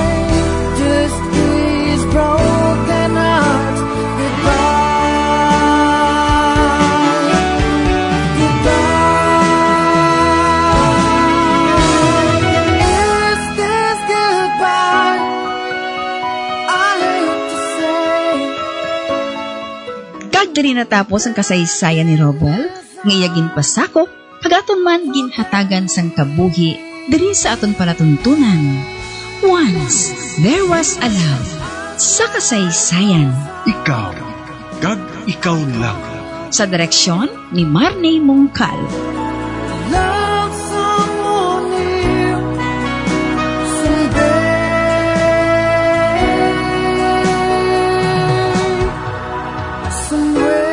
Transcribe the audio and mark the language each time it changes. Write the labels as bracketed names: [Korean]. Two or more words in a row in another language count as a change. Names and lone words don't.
[English] Just these broken hearts goodbye. Goodbye. Is this goodbye? I hate to say. [Hiligaynon] Kag diri natapos ang kasaysayan ni Rovel, ngayagin pasakop, kagaton man ginhatagan sang kabuhi diri sa aton palatuntunan. [English] Once there was a love [Hiligaynon] sa kasaysayan, Ikaw, kag ikaw lang. sa direksyon ni Marney Mongcal. [English] Love someone new someday. Someone